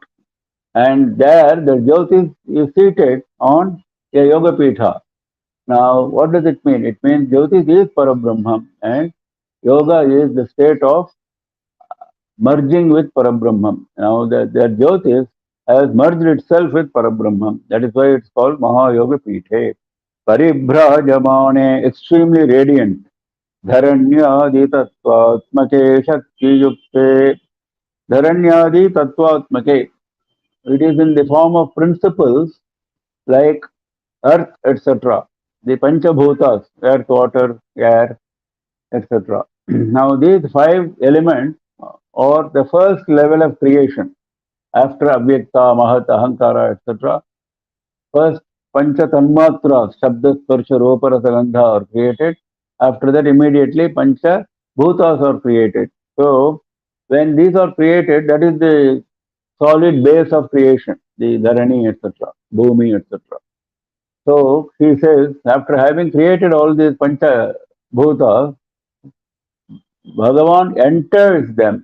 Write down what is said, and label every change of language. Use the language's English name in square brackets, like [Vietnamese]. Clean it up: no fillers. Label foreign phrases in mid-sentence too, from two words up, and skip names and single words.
[English] And there, the Jyotis is seated on a [Sanskrit] योग पीठ. [English] Now, what does it mean? It means Jyotis is Parabrahman, and Yoga is the state of merging with Parabrahman. Now, that Jyotis has merged itself with Parabrahman. That is why it's called [Sanskrit] महायोग पीठे. [English] Paribhrajamane, extremely radiant. [Sanskrit] धरण्यादि तत्त्वात्मके शक्ति युक्ते. धरण्यादि तत्त्वात्मके. [English] It is in the form of principles like earth, etc. The Panchabhutas, earth, water, air, etc. Now these five elements are the first level of creation after Avyakta, Mahat, Ahankara, etc. First [Sanskrit] पञ्च तन्मात्र, शब्द, स्पर्श, रूप, रस, गन्ध [English] are created. After that immediately [Sanskrit] पञ्च भूत [English] are created. So when these are created, that is the solid base of creation, the Dharani, etc., Bhumi, etc. So he says, after having created all these [Sanskrit] पञ्च भूत, [English] Bhagavan enters them.